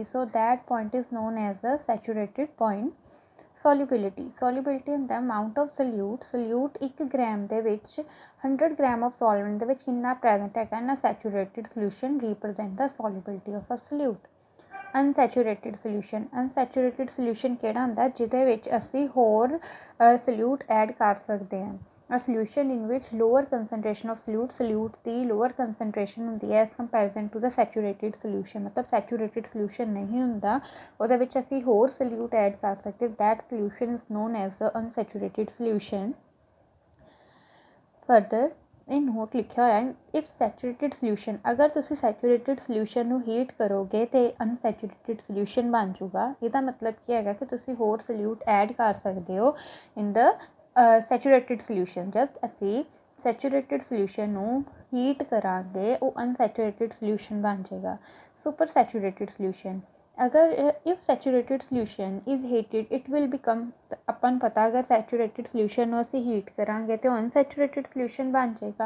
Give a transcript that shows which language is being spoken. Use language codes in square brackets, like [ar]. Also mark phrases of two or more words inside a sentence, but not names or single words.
[en] So that point is known as a saturated point. Solubility ਹੁੰਦਾ amount of solute 1 gram [pa] ਦੇ ਵਿੱਚ [en] 100 gram of solvent [pa] ਦੇ ਵਿੱਚ ਕਿੰਨਾ [en] ਪ੍ਰੈਜ਼ੈਂਟ [pa] ਹੈਗਾ ਨਾ [en] saturated solution represent ਦਾ solubility of a solute. unsaturated solution [pa] ਕਿਹੜਾ ਹੁੰਦਾ ਜਿਹਦੇ ਵਿੱਚ ਅਸੀਂ ਹੋਰ [en] solute add [pa] ਕਰ ਸਕਦੇ ਹਾਂ. [en] A solution in which lower concentration of solute ਦੀ lower concentration [pa] ਹੁੰਦੀ ਹੈ [en] as comparison to the saturated solution. [pa] ਮਤਲਬ [en] saturated solution [pa] ਨਹੀਂ ਹੁੰਦਾ ਉਹਦੇ ਵਿੱਚ ਅਸੀਂ ਹੋਰ [en] solute add [pa] ਕਰ ਸਕਦੇ. [en] that solution is known as the unsaturated solution. [pa] further ਇਹ ਨੋਟ ਲਿਖਿਆ ਹੋਇਆ [en] if saturated solution [pa] ਅਗਰ ਤੁਸੀਂ [en] saturated solution [pa] ਨੂੰ ਹੀਟ ਕਰੋਗੇ ਤੇ [en] unsaturated solution [pa] ਬਣ ਜਾਊਗਾ. ਇਹਦਾ ਮਤਲਬ ਕੀ ਹੈਗਾ ਕਿ ਤੁਸੀਂ ਹੋਰ [en] solute add [pa] ਕਰ ਸਕਦੇ ਹੋ [en] in the saturated solution. [pa] ਜਸਟ ਅਸੀਂ [en] saturated solution [pa] ਨੂੰ ਹੀਟ ਕਰਾਂਗੇ ਉਹ [en] unsaturated solution [pa] ਬਣ ਜਾਏਗਾ. [en] super saturated solution ਅਗਰ if saturated solution is heated it will become [pa] ਆਪਾਂ ਨੂੰ ਪਤਾ ਅਗਰ [en] saturated solution [pa] ਨੂੰ ਅਸੀਂ [en] ਹੀਟ [pa] ਕਰਾਂਗੇ ਤਾਂ ਉਹ [en] unsaturated solution [pa] ਬਣ ਜਾਏਗਾ.